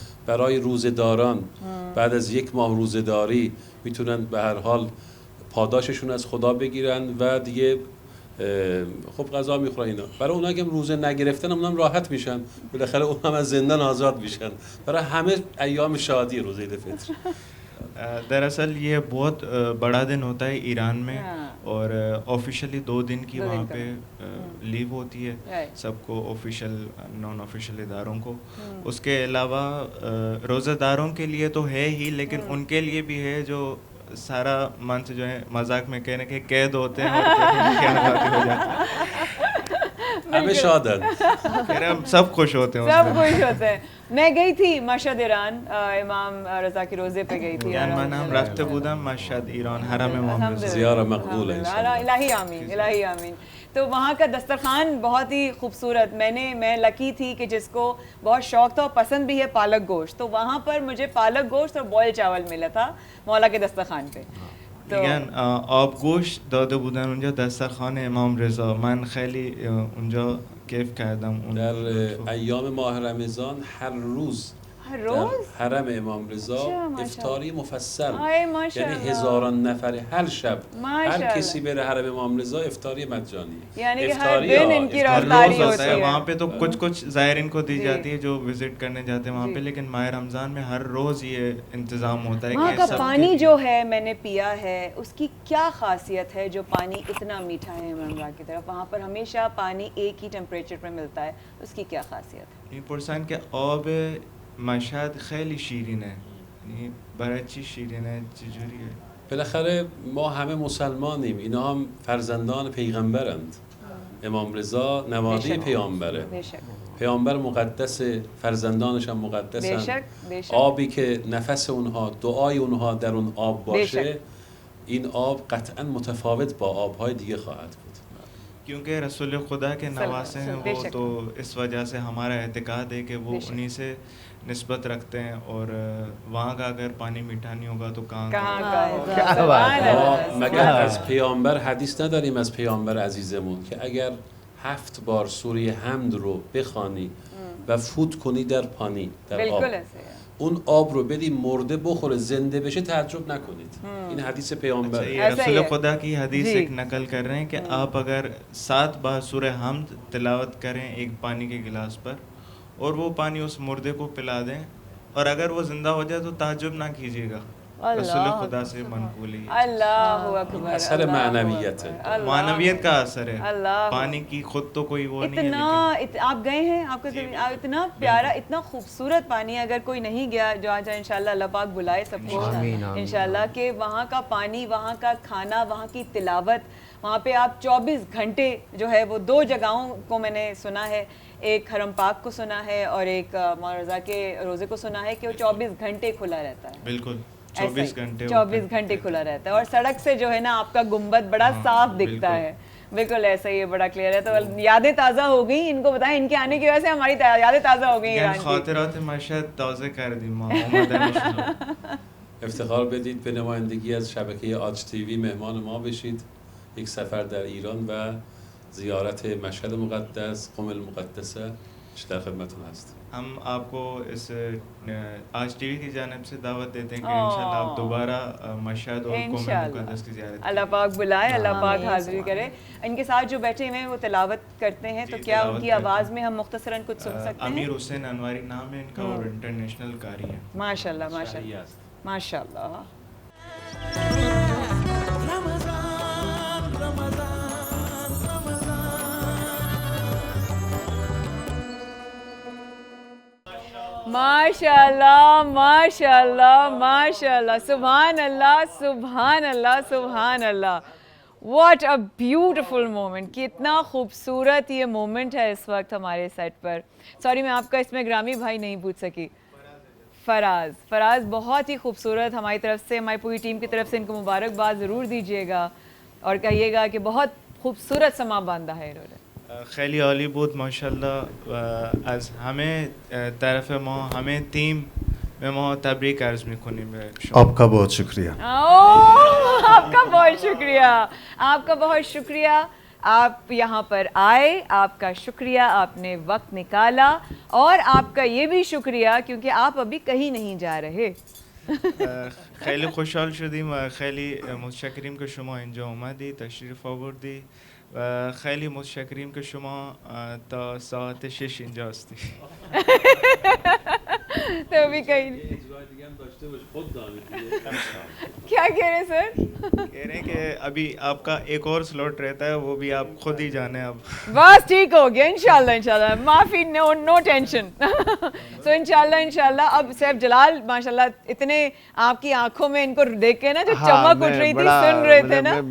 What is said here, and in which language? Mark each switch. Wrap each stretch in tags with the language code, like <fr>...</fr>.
<fa>برای روزه‌داران بعد از 1 ماه روزه‌داری میتونن به هر حال پاداششون از خدا بگیرن و دیگه خب غذا میخورن اینا. برای اونایی که روزه نگرفتن اونم راحت میشن، بالاخره اونم از زندان آزاد میشن. برای همه ایام شادی روزه عید فطر.</fa> <hi>दरअसल ये बहुत बड़ा दिन होता है ईरान में और ऑफिशियली 2 दिन की वहाँ पे लीव होती है सबको, ऑफिशियल नॉन ऑफिशियल इदारों को। उसके अलावा रोज़ेदारों के लिए तो है ही, लेकिन उनके लिए भी है जो सारा मंथ जो है मजाक में कहने के कैद होते हैं और क्या आज़ादी हो जाती है। हमें शादन फिर हम सब खुश होते हैं, सब खुश होते हैं। मैं गई थी मशहद ईरान, इमाम रज़ा के रोज़े पे गई थी।</hi> <fa>یعنی من هم رفته بودم مشهد ایران، حرم امام رضا। زیارت مقبوله انشاءالله.</fa> <hi>इलाही आमीन, इलाही आमीन। तो वहाँ का दस्तरखान बहुत ही खूबसूरत, मैं लकी थी कि जिसको बहुत शौक था और पसंद भी है पालक गोश्त, तो वहाँ पर मुझे पालक गोश्त और बॉयल चावल मिला था मौला के दस्तरखान पे।</hi> <fa>میگن آبگوشت داده بودن اونجا دسترخوان امام رضا. من خیلی اونجا کیف کردم. در ایام ماه رمضان هر روز در حرم امام رضا افطاری مفصل، یعنی هزاران نفر هر شب هر کسی بره حرم امام رضا افطاری مجانی،</fa> <hi>یعنی कि हर दिन इनकी रफ्तारी होती है। वहाँ पे तो कुछ ज़ायरीन को दी जाती है जो विजिट करने जाते हैं वहाँ पे, लेकिन माह रमज़ान में हर रोज़ ये इंतज़ाम होता है। वहाँ का पानी जो है मैंने पिया है, उसकी क्या खासियत है जो पानी इतना मीठा है इमरान की तरफ? वहाँ पर हमेशा पानी एक ही टेम्परेचर पे मिलता है, उसकी क्या खासियत है?</hi> <fa>این پرسن که آب مشهد خیلی شیرینه، یعنی برای چی شیرینه، چجوریه؟ بالاخره ما همه مسلمانیم، اینا هم فرزندان پیغمبرند. امام رضا نواده پیامبره، پیامبر مقدس، فرزندانش هم مقدسن. آبی که نفس اونها، دعای اونها در اون آب باشه، این آب قطعا متفاوت با آبهای دیگه خواهد بود.</fa> <hi>क्योंकि रसूल खुदा के नवासे हैं वो, तो इस वजह से हमारा एतकाद है कि वो उन्हीं से निस्बत रखते हैं और वहाँ का अगर पानी मीठा नहीं होगा तो कहाँ</hi> <fa>مگر از پیامبر حدیث نداریم از پیامبر عزیزمون که اگر 7 بار سوره حمد رو بخوانی و فوت کنی در پانی در آب، اون آب رو بدی مرده بخوره زنده بشه تعجب نکنید. این حدیث پیامبر.</fa> <hi>रसूल खुदा की हदीस एक नकल कर रहे हैं कि आप अगर 7 बार सूरह हमद तिलावत करें एक पानी के गिलास पर और वो पानी उस मुर्दे को पिला दें और अगर वो जिंदा हो जाए तो ताज्जुब ना कीजिएगा। रसूल खुदा से मनकूल है। अल्लाहु अकबर। असर मानवियत है, मानवियत का असर है। पानी की खुद तो कोई वो नहीं है। आप गए हैं, आपको इतना प्यारा इतना खूबसूरत पानी, अगर कोई नहीं गया जो आज इंशाल्लाह अल्लाह पाक बुलाए सबको इंशाल्लाह, कि वहाँ का पानी, वहाँ का खाना, वहाँ की तिलावत, वहाँ पे आप 24 घंटे जो है वो 2 जगहों को मैंने सुना है, एक हरम पाक को सुना है और एक मौला रज़ा के रोज़े को सुना है कि वो 24 घंटे खुला रहता है। बिल्कुल 24 घंटे खुला रहता है और सड़क से जो है ना आपका गुंबद बड़ा साफ दिखता है। बिल्कुल ऐसा ही है, बड़ा क्लियर है। तो यादें ताज़ा हो गई, इनको बताएं, इनके आने की वजह से हमारी यादें ताज़ा हो गई ईरान की।</hi> <fa>خاطرات مشهد تازه کردیم ما. افتخار بدید به نمایندگی از شبکه آج تیوی مهمان ما بشید. یک سفر در ایران و زیارت مشهد مقدس، قم المقدسه در خدمتتون هست.</fa> <hi>हम आपको इस आज टीवी की जानिब से दावत देते हैं कि इंशाल्लाह आप दोबारा मशहद और क़ौम मुक़द्दस की ज़ियारत करें। अल्लाह पाक बुलाए, अल्लाह पाक हाज़िर करे। इनके साथ जो बैठे हुए हैं वो तिलावत करते हैं, तो क्या उनकी आवाज़ में हम मुख्तसरन कुछ सुन सकते हैं? अमीर हुसैन अनवारी नाम है इनका और इंटरनेशनल कारी है। माशाल्लाह माशाल्लाह माशाल्लाह। माशाल्लाह माशाल्लाह माशाल्लाह, सुभान अल्लाह सुभान अल्लाह सुभान अल्लाह।</hi> <en>what a beautiful moment,</en> <hi>कितना खूबसूरत ये मोमेंट है इस वक्त हमारे सेट पर। सॉरी मैं आपका इसमें ग्रामी भाई नहीं पूछ सकी। फराज बहुत ही खूबसूरत, हमारी तरफ से, हमारी पूरी टीम की तरफ से इनको मुबारकबाद ज़रूर दीजिएगा और कहिएगा कि बहुत खूबसूरत समा बांधा है इन्होंने।</hi> <fa>خیلی عالی بود ماشاءالله. از همه طرف ما، همه تیم به ما تبریک عرض می‌کنیم به شما.</fa> <hi>आपका बहुत शुक्रिया। आपका बहुत शुक्रिया, आपका बहुत शुक्रिया। आप यहाँ पर आए, आपका शुक्रिया, आपने वक्त निकाला और आपका ये भी शुक्रिया क्योंकि आप अभी कहीं नहीं जा रहे।</hi> <fa>خیلی خوشحال شدیم و خیلی متشکریم که شما اینجا اومدی، تشریف آوردی و خیلی متشکریم که شما تا ساعت 6 اینجا هستی.</fa> <hi>तो अभी कहीं क्या कह रहे हैं सर? कह रहे हैं कि अभी आपका एक और स्लॉट रहता है, वो भी आप खुद ही जाने अब. बस ठीक हो गया इंशाल्लाह इंशाल्लाह, माफी, नो टेंशन. सो इंशाल्लाह अब सैफ जलाल माशाल्लाह इतने आपकी आंखों में इनको देख के ना जो चमक उठ रही थी, सुन रहे थे ना,</hi>